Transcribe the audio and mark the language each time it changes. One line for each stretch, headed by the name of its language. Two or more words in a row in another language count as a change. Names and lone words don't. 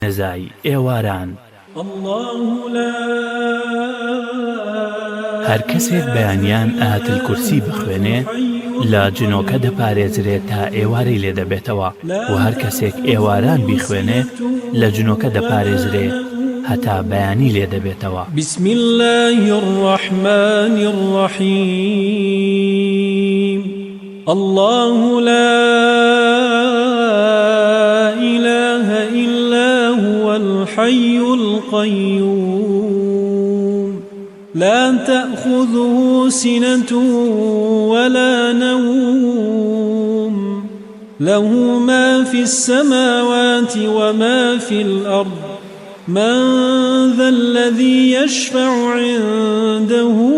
Central Kurdish: نزای ئێواران هەر کەسێک بەیانیان ئاەتل کورسی بخوێنێ لە جنۆکە دەپارێزرێت تا ئێوارەی لێ دەبێتەوە و هەر کەسێک ئێواران بیخوێنێ لە جنۆکە دەپارێزرێت هەتا بەیانی لێ دەبێتەوە.
Arabic: بسم الله الرحمن الرحيم الله لا إله إلا هو الحي القيوم لا تأخذه سنة ولا نوم له ما في السماوات وما في الأرض من ذا الذي يشفع عنده